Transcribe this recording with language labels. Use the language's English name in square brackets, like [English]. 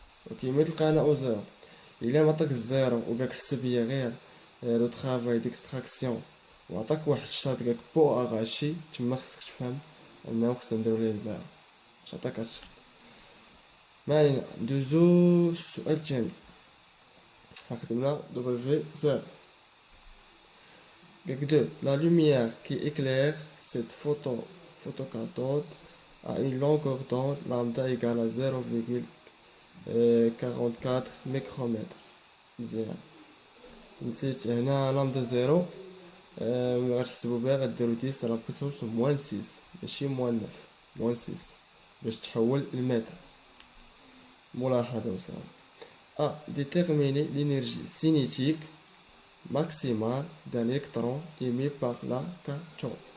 [Arabic] اوكي ملي تلقى هنا او زيرو الا معطاك الزيرو وقالك حسب هي غير لو ترافاي ديكستراكسيون وعطاك واحد الشرط قالك بو اغاشي، تما خصك تفهم انه خصنا نديرو ليه زيرو. اش عطاك هاد الشرط. ما علينا ندوزو السؤال الثاني. خدمنا دبليو زيرو. [French] La lumière qui éclaire cette photocathode a une longueur d'onde lambda égale à 0,44 micromètres. [Arabic] مزيان. نسيت هنا لامدا زيرو. ملي غتحسبو بها غديرو 10 على بويسونس موان 6 ماشي موان 9 موان 6 باش تحول المتر. ملاحظة وسهلة. [French] déterminer l'énergie cinétique maximale d'un électron émis par la cathode.